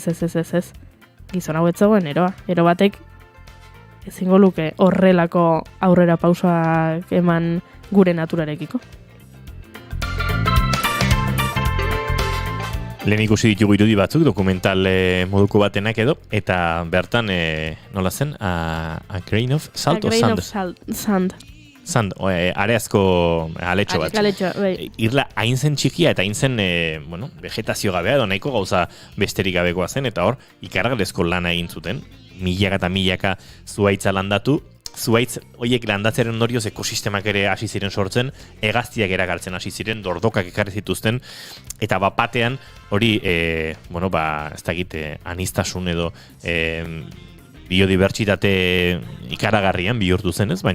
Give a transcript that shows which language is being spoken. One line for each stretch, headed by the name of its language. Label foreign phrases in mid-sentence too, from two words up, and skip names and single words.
Basque: Gizon hau ez zegoen eroa. Ero batek ezingo luke horrelako aurrera pausoak eman gure naturarekiko. Lehen ikusi ditugu irudi batzuk, dokumental moduko batenak edo, eta bertan, nola zen,
English: a grain of salt o sand? A grain of sand. Sand,
Basque: areazko aletxo bat. Bai. Irla hain zen txikia eta hain zen vegetazio gabea edo nahiko gauza besterik gabekoa zen, eta hor, ikargarezko lana egin zuten. Milaka eta milaka zuhaitza landatu, zuhaitz horiek landatzeren ondorioz ekosistemak ere hasi ziren sortzen, hegaztiak eragaltzen hasi ziren, dordokak ekarri zituzten, eta batean hori, ez dakit, anistasun edo biodibertsitate ikaragarrian bihurtu zen, ez?